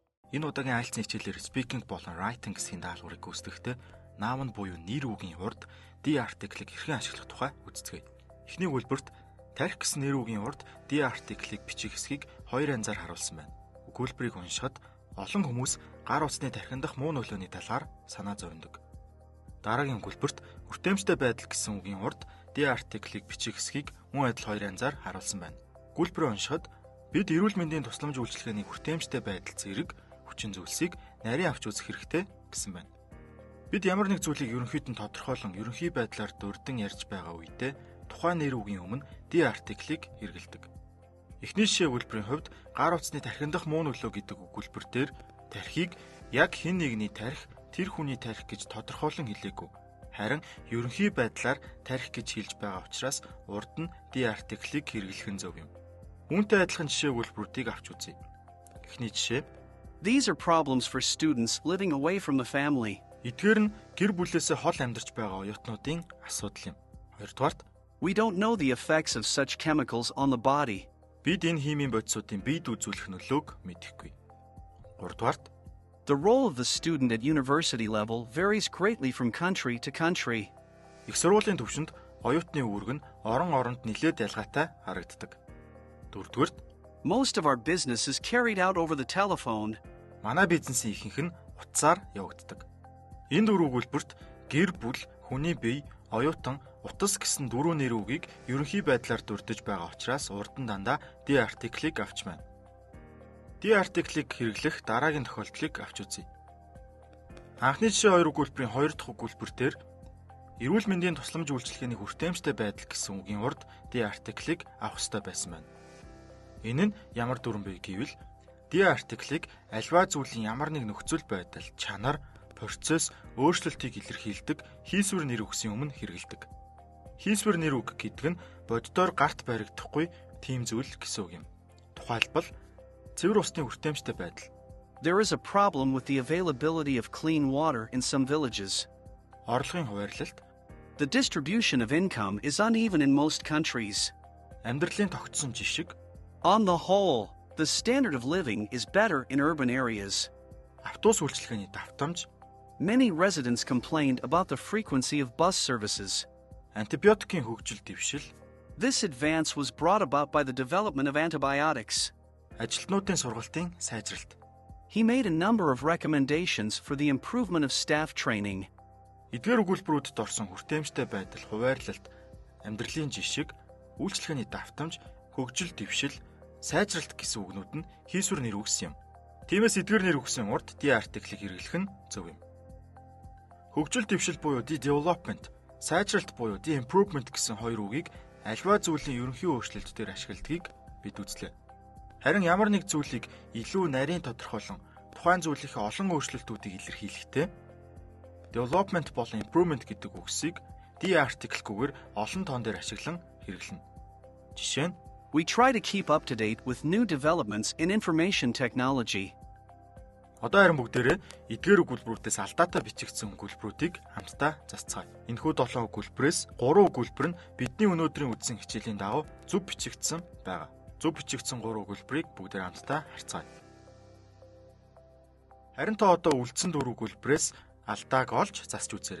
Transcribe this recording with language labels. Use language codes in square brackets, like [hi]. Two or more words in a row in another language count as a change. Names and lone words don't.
[mn] Энэ удаагийн IELTS-ийн хичээлээр speaking болон writing гэсэн даалгаврыг гүйцэтгэхдээ noun буюу нэр үгийн урд [en] the article- [mn] ыг хэрхэн ашиглах тухай үздэцгээе. Эхний үйлбэрт тархи гэсэн нэр үгийн урд [en] the article- [mn] ыг бичих хэсгийг хоёр янзаар харуулсан байна. Өгүүлбэрийг уншихад олон хүмүүс гар утасны тархиндах муу нөлөөний талаар санаа зовндог. Дараагийн өгүүлбэрт хүртээмжтэй байдал гэсэн үгийн урд [en] the article- [mn] ыг бичих хэсгийг мөн адил хоёр янзаар харуулсан байна. Өгүүлбэрийг уншихад бид эрүүл мэндийн тусламж үйлчилгээний хүртээмжтэй байдал зэрэг хүчин зүйлсийг нарийн авч үзэх хэрэгтэй гэсэн байна. Бид ямар нэг зүйлийг ерөнхийд нь тодорхойлон ерөнхий байдлаар дурдан ярьж байгаа үедээ тухайн нэр үгийн өмнө [en] the article- [mn] ыг хэрэглэдэг. Эхний жишээ үйлбэрийн хувьд гар утасны тархиндах муу нөлөө гэдэг өгүүлбэр дээр тархийг яг хэн нэгний тархи тэр хүний тархи гэж тодорхойлон хэлээгүй. Харин ерөнхий байдлаар тархи гэж хэлж байгаа учраас урд нь [en] the article- [mn] ыг хэрэглэх нь зөв юм. Үүнтэй адилхан жишээ үйлбэрүүдийг авч үзье. Эхний жишээ: [en] These are problems for students living away from the family. [mn] Эдгээр нь гэр бүлээсээ хол амьдарч байгаа оюутнуудын асуудал юм. Хоёрдугаарт: [en] We don't know the effects of such chemicals on the body. [mn] Бид энэ химийн бодисуудын биед үзүүлэх нөлөөг мэдэхгүй. Гуравдугаарт: [en] The role of the student at university level varies greatly from country to country. [mn] Их сургуулийн түвшинд оюутны үүрэг нь орон оронд нэлээд ялгаатай харагддаг. Дөрөвдүгээрт: [en] Most of our business is carried out over the telephone. [mn] Манай бизнесийн ихэнх нь утсаар явагддаг. Энэ дөрвөн өгүүлбэрт гэр бүл, хүний бие, оюутан, утас гэсэн дөрвөн нэр үгийг ерөнхий байдлаар дурдж байгаа учраас урд нь дандаа [en] the article- [mn] ыг авч байна. [en] The article- [mn] ыг хэрэглэх дараагийн тохиолдлыг авч үзье. Анхны жишээ хоёр өгүүлбэрийн хоёр дахь өгүүлбэр дээр эрүүл мэндийн тусламж үйлчилгээний хүртээмжтэй байдал гэсэн үгийн урд [en] the article- [mn] ыг авах ёстой байсан байна. Энэ нь ямар дүрэн бэ гэвэл [en] the article- [mn] ыг альва зүйлийн ямар нэг нөхцөл байдал, чанар, процесс, өөрчлөлтийг илэрхийлдэг хийсвэр нэр үгсийн өмнө хэрэглэдэг. Хийсвэр нэр үг гэдэг нь боддоор гарт баригдахгүй тийм зүйл гэсэн үг юм. Тухайлбал цэвэр усны хүртээмжтэй байдал. [en] There is a problem with the availability of clean water in some villages. [mn] Орлогын хуваарлалт. [en] The distribution of income is uneven in most countries. [mn] Амьдралын тогтсон жишг. [en] On the whole, the standard of living is better in urban areas. [mn] Автобус үйлчилгээний давтамж. [en] Many residents complained about the frequency of bus services. [mn] Антибиотикийн хөгжил дэвшил. [en] This advance was brought about by the development of antibiotics. [mn] Ажилтнуудын сургалтын сайжралт. [en] He made a number of recommendations for the improvement of staff training. [mn] Эдгээр өгүүлбэрүүдэд орсон хүртээмжтэй байдал, хуваарлалт, амьдралын жишг, үйлчилгээний давтамж, хөгжил дэвшил, сайжралт гэсэн үгнүүд нь хийсвэр нэр үгс юм. Тиймээс эдгээр нэр үгсийн урд [en] the article- [mn] ыг хэрэглэх нь зөв юм. Хөгжил дэвшил буюу [en] the development, [mn] сайжралт буюу [en] the improvement [mn] гэсэн хоёр үгийг альва зүйлийн ерөнхий өөрчлөлт дээр ашигладгийг бид үзлээ. Харин ямар нэг зүйлийг илүү нарийн тодорхойлон тухайн зүйлийнхээ олон өөрчлөлтүүдийг илэрхийлэхдээ development болон improvement гэдэг үгсийг [en] the article- [mn] гүйгээр олон тоон дээр ашиглан хэрэглэнэ. Жишээ нь: [en] We try to keep up to date with new developments in information technology. [mn] Одоо харин бүгдээрээ эдгээр өгүүлбэрүүдээс алдаатай бичигдсэн өгүүлбэрүүдийг хамтдаа засцгаая. Энэхүү 7 өгүүлбэрээс 3 өгүүлбэр нь бидний өнөөдрийн үзсэн хичээлийн дагуу зөв бичигдсэн байгаа. Зөв бичигдсэн 3 өгүүлбэрийг бүгдээр хамтдаа харцгаая. Харин та одоо үлдсэн 4 өгүүлбэрээс алдааг олж засч үзээрэй.